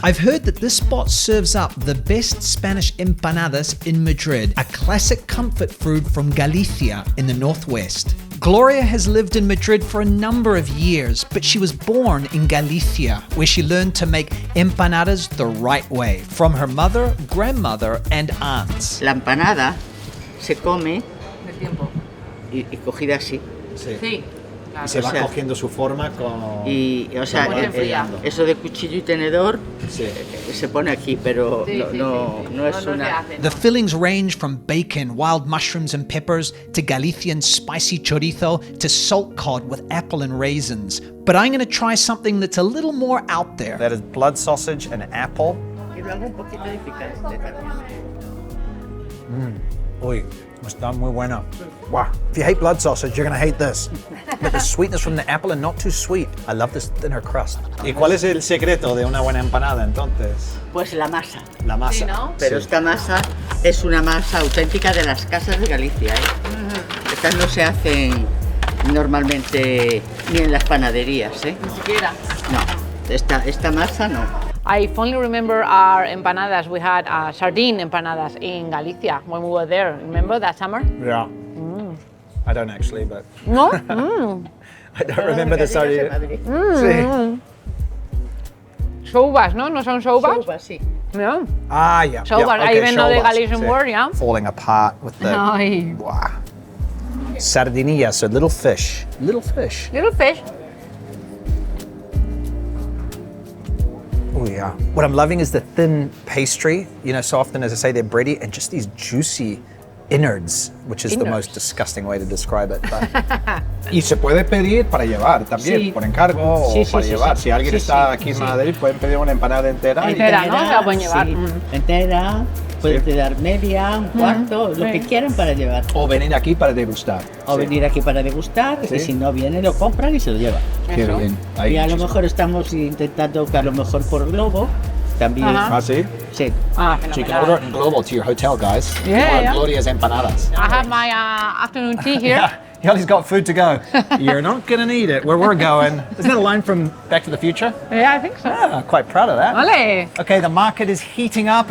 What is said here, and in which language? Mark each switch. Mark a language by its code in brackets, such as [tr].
[en] I've heard that this spot serves up the best Spanish empanadas in Madrid, a classic comfort food from Galicia in the northwest. Gloria has lived in Madrid for a number of years, but she was born in Galicia, where she learned to make empanadas the right way, from her mother, grandmother, and aunts. [es] La empanada se come y cogida así. Sí. Y se va cogiendo su forma con... Y, o sea, eso de cuchillo y tenedor se pone aquí, pero no es una... [en] The fillings range from bacon, wild mushrooms and peppers, to Galician spicy chorizo, to salt cod with apple and raisins. But I'm going to try something that's a little more out there. That is blood sausage and apple. [es] Y luego un poquito de picante también. Uy, está muy bueno. Wow. [en] If you hate blood sausage, you're going to hate this. But the sweetness from the apple and not too sweet. I love this thinner crust. [es] ¿Y cuál es el secreto de una buena empanada entonces? Pues la masa. La masa. Sí, ¿no? Pero esta masa es una masa auténtica de las casas de Galicia, ¿eh? Estas no se hacen normalmente ni en las panaderías, ¿eh? Ni siquiera. No, esta masa no. [en] I fondly remember our empanadas. We had sardine empanadas in Galicia when we were there. Remember that summer? Yeah. I don't actually, but... No? I don't remember the sardine. [es] Sí. Soubas, ¿no? ¿No son soubas? Sopa, sí. No. [en] Ah, yeah. Soubas, yeah. I even know the showbas. Galician word, yeah? Falling apart with the... Ay. Wow. Sardinilla, so little fish. Little fish. Little fish. Oh yeah. What I'm loving is the thin pastry. You know, so often, as I say, they're bready, and just these juicy innards, which is the most disgusting way to describe it. But... [es] Y se puede pedir para llevar también, Sí. por encargo o para llevar. Si alguien está aquí en Madrid, pueden pedir una empanada entera. Entera, ¿no? Se la pueden llevar. Sí. Entera, pueden dar media, un cuarto, lo que quieran para llevar. O venir aquí para degustar. O venir aquí para degustar, y si no vienen, lo compran y se lo llevan. Qué bien. Ahí, Y a lo mejor estamos intentando que a lo mejor por globo también. Ah, sí. Sí. Ah, [en] So you can order it in Global to your hotel, guys. Yeah. Gloria's empanadas. I have my afternoon tea here. Yeah, Yoli's got food to go. You're not gonna need it where we're going. Isn't that a line from Back to the Future? Yeah, I think so. Yeah, quite proud of that. [es] Vale. [en] Okay, the market is heating up.